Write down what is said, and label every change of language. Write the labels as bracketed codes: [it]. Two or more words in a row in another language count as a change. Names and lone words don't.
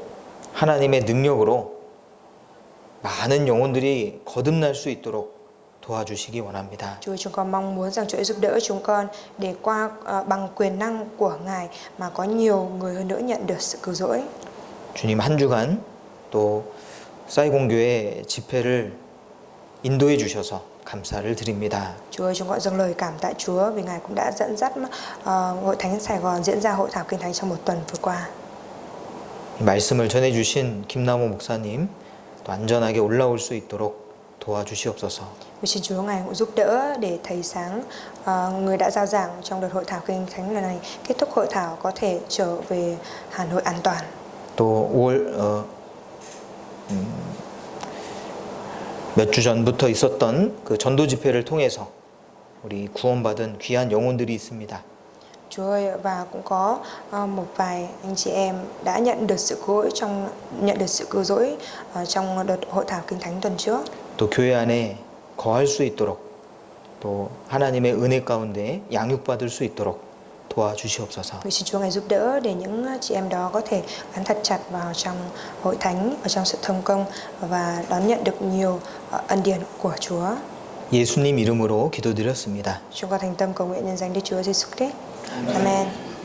[ko] 하나님의 능력으로 많은 영혼들이 거듭날 수 있도록 도와주시기 원합니다. [vi] Chúa, chúng con mong muốn rằng Chúa giúp đỡ chúng con để qua bằng quyền năng của Ngài mà có nhiều người hơn nữa nhận được sự cứu rỗi. [ko] 주님 한 주간 또 사이공교회 집회를 인도해 주셔서 감사를 드립니다. [vi] Chúa ơi, chúng con dâng lời cảm tạ Chúa vì Ngài cũng đã dẫn dắt hội thánh Sài Gòn diễn ra hội thảo kinh thánh trong một tuần vừa qua. [ko] 말씀을 전해 주신 김남호 목사님 또 안전하게 올라올 수 있도록 도와주시옵소서. [vi] Xin Chúa Ngài cũng giúp đỡ để thầy Sáng, người đã giao giảng trong đợt hội thảo kinh thánh lần này, kết thúc hội thảo có thể trở về Hà Nội an toàn. [ko] 또 5월 몇 주 전부터 있었던 그 전도 집회를 통해서 우리 구원받은 귀한 영혼들이 있습니다. [vi] Chúa ơi, và cũng có một vài anh chị em đã nhận được sự cứu rỗi trong đợt hội thảo kinh thánh tuần trước. [ko] 또 교회 안에 거할 수 있도록 또 하나님의 은혜 가운데 양육받을 수 있도록 도와주시옵소서. [vi] Xin Chúa Ngài giúp đỡ để những chị em đó có thể gắn thật chặt vào trong hội thánh, ở trong sự thông công và đón nhận được nhiều ân điển của Chúa. [ko] 예수님 이름으로 기도드렸습니다. [vi] Chúng con thành tâm cầu nguyện nhân danh Đức Chúa Giêsu Christ. Amen.